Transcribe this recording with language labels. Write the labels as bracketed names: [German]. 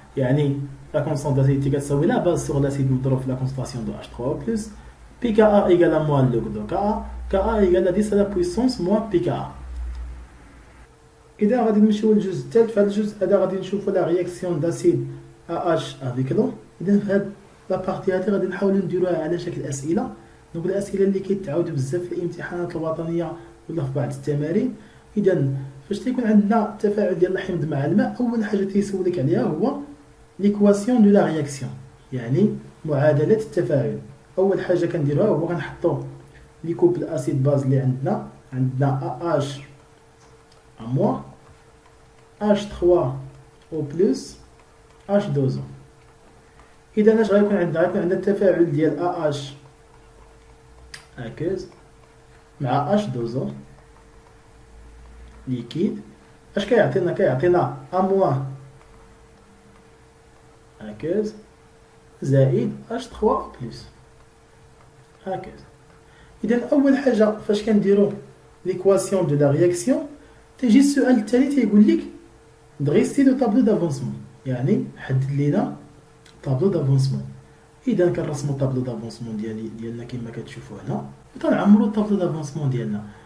[French] يعني la constante d'acidité [Arabic] كتساوي لا باز [French] sur l'acide [Arabic] مضروب في [French] la concentration de H3O+, pKa égale à moins log de Ka égale à 10 à la puissance moins pKa. [Arabic] إذا غادي نمشيو للجزء الثالث، في هذا الجزء هذا غادي نشوفوا لا رياكسيون داسيد AH [French] avec l'eau. [Arabic] إذا في هاد لابارتي هادي غادي نحاولوا نديروها على شكل أسئلة. دونك الأسئلة اللي كيتعاودوا بزاف في الامتحانات الوطنية ولا في بعض التمارين. إذا فاش تيكون عندنا التفاعل ديال الحمض مع الماء، أول حاجة تيسولك عليها هو ليكواسيون دو لا رياكسيون، يعني معادلة التفاعل. أول حاجة كنديروها هو غنحطو لي كوبل أسيد باز اللي عندنا AH à moins H3O plus H2O. إذا اش غيكون عندنا التفاعل ديال AH aqueuse مع H2O liquide. اش كيعطينا A moins aqueuse زائد H3O plus aqueuse. إذا أول حاجة فاش كنديرو ليكواسيون دو لا رياكسيون تيجي السؤال التالي تيقول لك دغيستي دو طابلو دافونسمون، يعني حدد لينا طابلو دافونسمون. اذا كنرسمو طابلو دافونسمون ديالنا كما كتشوفوا هنا، وتنعمرو طابلو دافونسمون ديالنا.